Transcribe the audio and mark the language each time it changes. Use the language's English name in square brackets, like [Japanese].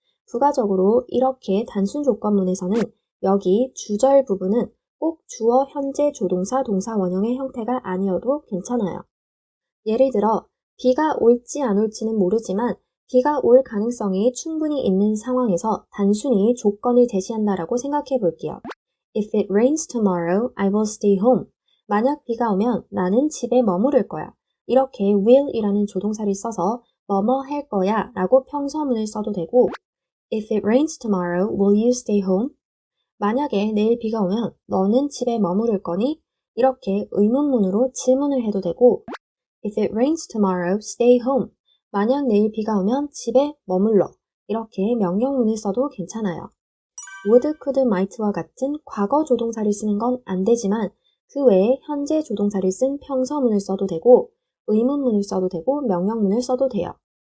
[Korean] 부가적으로 이렇게 단순 조건문에서는 여기 주절 부분은 꼭 주어, 현재 조동사, 동사, 원형의 형태가 아니어도 괜찮아요. 예를 들어 비가 올지 안 올지는 모르지만 비가 올 가능성이 충분히 있는 상황에서 단순히 조건을 제시한다라고 생각해 볼게요. [English] If it rains tomorrow, I will stay home. [Korean] 만약 비가 오면 나는 집에 머무를 거야. 이렇게 will이라는 조동사를 써서 뭐뭐 할 거야 라고 평서문을 써도 되고 [English] If it rains tomorrow, will you stay home? [Korean] 만약에 내일 비가 오면 너는 집에 머무를 거니? 이렇게 의문문으로 질문을 해도 되고 [English] If it rains tomorrow, stay home. [Korean] 만약 내일 비가 오면 집에 머물러. 이렇게 명령문을 써도 괜찮아요. would, could, might와 같은 과거 조동사를 쓰는 건 안 되지만 그 외에 현재 조동사를 쓴 평서문을 써도 되고 의문문을 써도 되고 명령문을 써도 돼요.